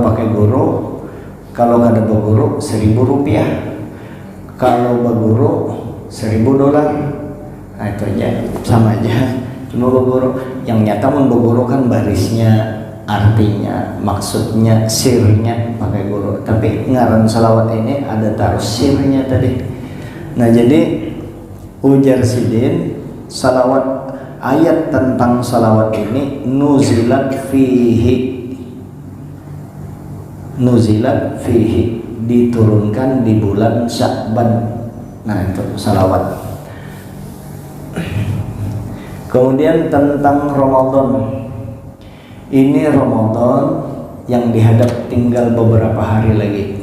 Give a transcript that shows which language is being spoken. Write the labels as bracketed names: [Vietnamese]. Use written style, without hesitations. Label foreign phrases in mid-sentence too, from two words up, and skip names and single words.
[Indonesian] Kalau pakai guru, kalau kada berguru 1.000 rupiah. Kalau berguru $1.000. Nah itu aja, sama aja. Cuma berguru, yang nyata pun berguru kan barisnya, artinya, maksudnya, sirnya pakai guru. Tapi ngaran salawat ini ada taruh sirnya tadi. Nah jadi ujar Sidin, salawat, ayat tentang salawat ini [Arabic] نزلت فيه, [Indonesian] diturunkan di bulan Sya'ban. Nah itu salawat. Kemudian tentang Ramadan, ini Ramadan yang dihadap tinggal beberapa hari lagi.